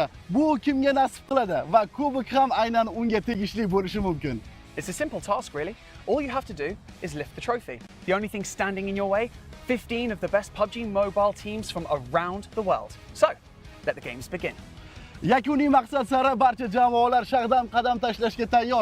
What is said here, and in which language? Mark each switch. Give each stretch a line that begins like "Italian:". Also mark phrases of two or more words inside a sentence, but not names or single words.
Uzbek: Bu kimga nasib qiladi va kubok ham aynan unga tegishli bo'lishi mumkin.
English: It's a simple task, really. All you have to do is lift the trophy. The only thing standing in your way, 15 of the best PUBG Mobile teams from around the world. So, let the games begin.
Uzbek: Yakuniy maqsad sari barcha jamoalar shag'dam qadam tashlashga tayyor.